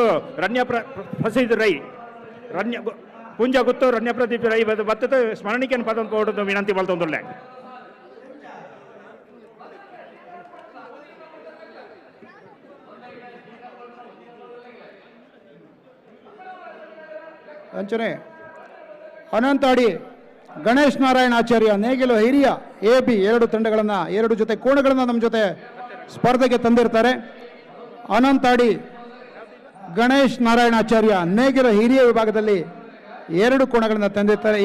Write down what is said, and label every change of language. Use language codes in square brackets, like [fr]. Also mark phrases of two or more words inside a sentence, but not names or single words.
[tcy] ರಣ್ಯ ಪ್ರಸಿದ್ಧ ರೈ ಪುಂಜ ಗುತ್ತು ರಣ್ಯ ಪ್ರದೀಪ್ ರೈ ಬತ್ತದ ಸ್ಮರಣಿಕೆಯನ್ನು ಪದೊಂದು ಕೊಡೋದು ವಿನಂತಿ ಮಲ್ತೊಂದುಳ್ಳೆ. [kn] ಅಂಚನೆ ಅನಂತಾಡಿ ಗಣೇಶ್ ನಾರಾಯಣ ಆಚಾರ್ಯ ನೇಗಿಲು ಹಿರಿಯ ಎಬಿ 2 ತಂಡಗಳನ್ನು 2 ಜೊತೆ ಕೋಣಗಳನ್ನು ನಮ್ಮ ಜೊತೆ ಸ್ಪರ್ಧೆಗೆ ತಂದಿರ್ತಾರೆ. ಅನಂತಾಡಿ ಗಣೇಶ್ ನಾರಾಯಣಾಚಾರ್ಯ ನೇಗಿಲ ಹಿರಿಯ ವಿಭಾಗದಲ್ಲಿ 2 ಕೋಣಗಳನ್ನು ತಂದಿರ್ತಾರೆ.